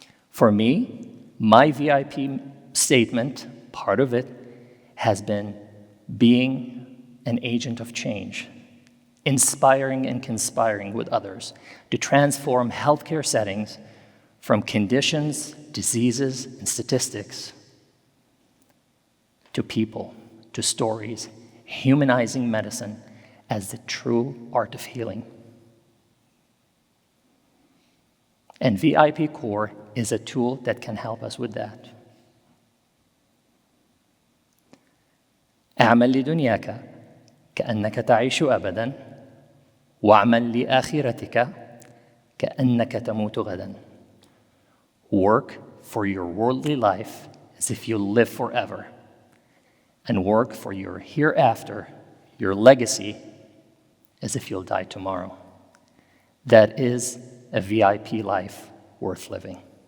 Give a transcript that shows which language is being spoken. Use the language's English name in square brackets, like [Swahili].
[English] For me, my VIP statement, part of it, has been being an agent of change, inspiring and conspiring with others to transform healthcare settings from conditions, diseases, and statistics to people, to stories, humanizing medicine as the true art of healing. And VIP CWRE is a tool that can help us with that. [Arabic] اعمل لدنياك كأنك تعيش أبداً واعمل لآخرتك كأنك تموت غداً. [English] Work for your worldly life as if you live forever, and work for your hereafter, your legacy, as if you'll die tomorrow. That is a VIP life worth living.